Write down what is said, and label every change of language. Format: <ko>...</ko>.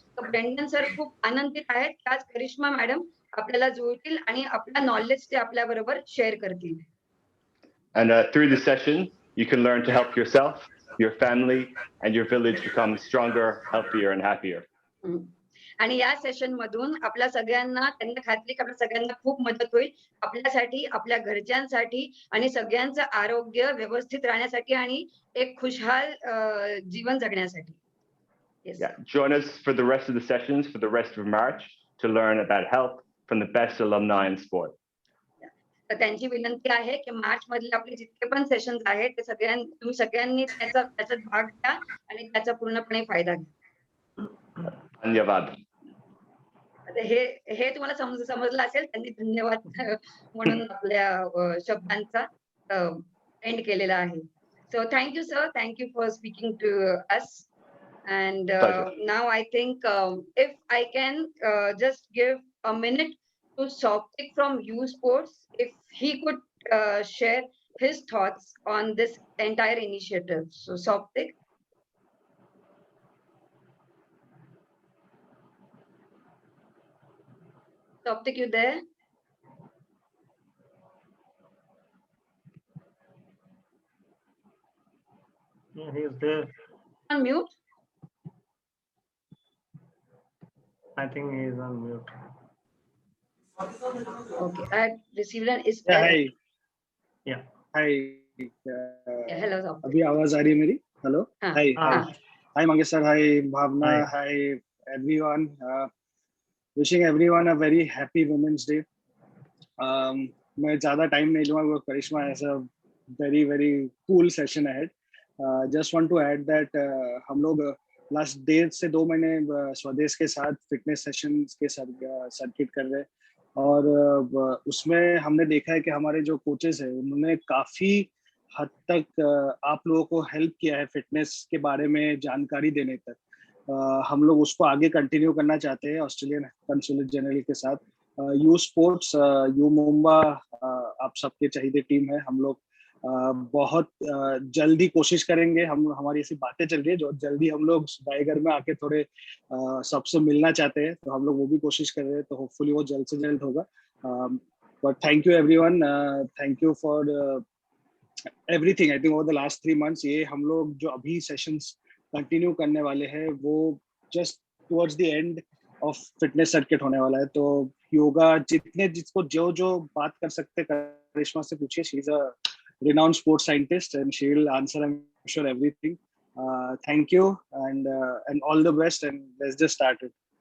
<mr>तर Brendon sir खूप आनंदित आहेत की आज करिश्मा मॅडम आपल्याला जुळतील आणि आपल्या नॉलेज ते आपल्या बरोबर शेअर करतील.</mr> <en>And through the session, you can learn to help yourself, your family, and your village become stronger, healthier, and happier.</en> <mr>आणि या सेशन मधून आपल्या सगळ्यांना, त्यांना खात्री की आपल्या सगळ्यांना खूप मदत होईल, आपल्यासाठी, आपल्या घरच्यांसाठी आणि सगळ्यांचं आरोग्य व्यवस्थित राहण्यासाठी आणि एक खुशहाल जीवन जगण्यासाठी.</mr> <en>Yes. Yeah, join us for the rest of the sessions for the rest of March to learn about health from the best alumni in sport.</en> <mr>तर त्यांची विनंती आहे की मार्च मधले आपले जितके पण सेशन्स आहेत ते तुम्ही सगळ्यांनी त्याचा भाग घ्या आणि त्याचा पूर्णपणे फायदा घ्या. धन्यवाद. हे तुम्हाला समजलं असेल, त्यांनी धन्यवाद म्हणून आपल्या शब्दांचा एंड केलेला आहे.</mr> <en>So thank you, sir. Thank you for speaking to us. And now I think if I can just give a minute to Sauptik from U Sports, if he could share his thoughts on this entire initiative. So Sauptik. Sauptik, you there? Yeah, he is there. On mute. I think he is on mute. Okay, I received an Yeah, hi. Yeah. Hi. Hello, Sauptik.</en> <hi>अभी आवाज आ रही है मेरी? Hello. हाँ,</hi> <en>Hi.</en> <hi>हाँ.</hi> <en>Hi, Mangesh sir. Hi, Bhavna. Hi, everyone. Wishing everyone a very happy Women's Day.</en> <hi>मैं ज़्यादा time नहीं लूँगा.</hi> <en>Karishma has a very very cool session ahead. Just want to add that</en> <hi>हम लोग लास्ट 1.5 से 2 महीने स्वदेश के साथ फिटनेस सेशंस के सर्किट कर रहे हैं और उसमें हमने देखा है कि हमारे जो कोचेस हैं उन्होंने काफी हद तक आप लोगों को हेल्प किया है फिटनेस के बारे में जानकारी देने तक. हम लोग उसको आगे कंटिन्यू करना चाहते हैं ऑस्ट्रेलियन कंसुलेट जनरल के साथ. यू स्पोर्ट्स, यू मुंबा, आप सबके चाहिए टीम है. हम लोग बहुत जल्दी कोशिश करेंगे. हमारी ऐसी बातें चल रही है जो जल्दी हम लोग रायगढ़ में आके थोड़े सबसे मिलना चाहते हैं, तो हम लोग वो भी कोशिश कर रहे हैं. तो होपफुली वो जल्द से जल्द होगा.</hi> <en>But thank you everyone, thank you for everything. I think over the last 3 months</en> <hi>ये हम लोग जो अभी सेशंस कंटिन्यू करने वाले हैं वो</hi> <en>just towards the end of</en> <hi>fitness circuit होने वाला है. तो योगा जिसको जो बात कर सकते करिश्मा से पूछिए.</hi> <en>She is a renowned sports scientist and she will answer, I'm sure, everything. Thank you and all the best, and let's just start it.</en>